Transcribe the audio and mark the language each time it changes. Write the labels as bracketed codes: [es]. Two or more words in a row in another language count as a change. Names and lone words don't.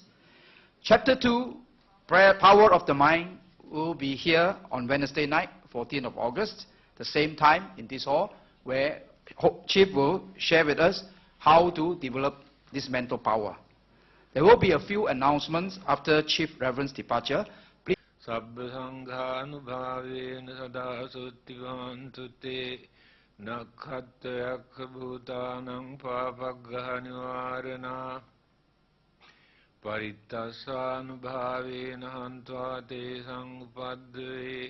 [en] Chapter 2, Power of the Mind, will be here on Wednesday night, 14th of August, the same time in this hall, where Chief will share with us how to develop this mental power. There will be a few announcements after Chief Reverend's departure. Please. [pi] Sabbasanghanubhavena sada suttivantu te tanhakkhayo bhutanam papaggaha nivarana parittassanubhavena hantva te sangupadve